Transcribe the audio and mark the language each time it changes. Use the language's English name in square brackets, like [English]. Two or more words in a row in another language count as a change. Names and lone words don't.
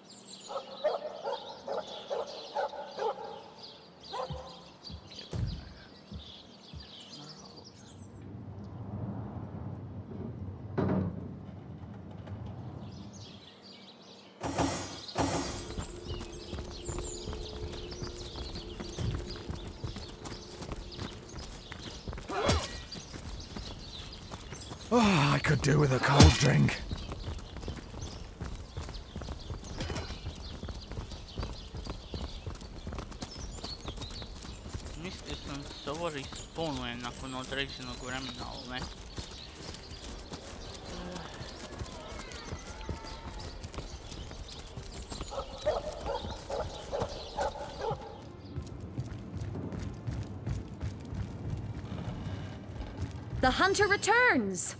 [English] Oh, I could do with a cold drink. [Serbian] Mislio sam da se ovo respawnuje nakon određenog vremena, ali ne. [English] The hunter returns!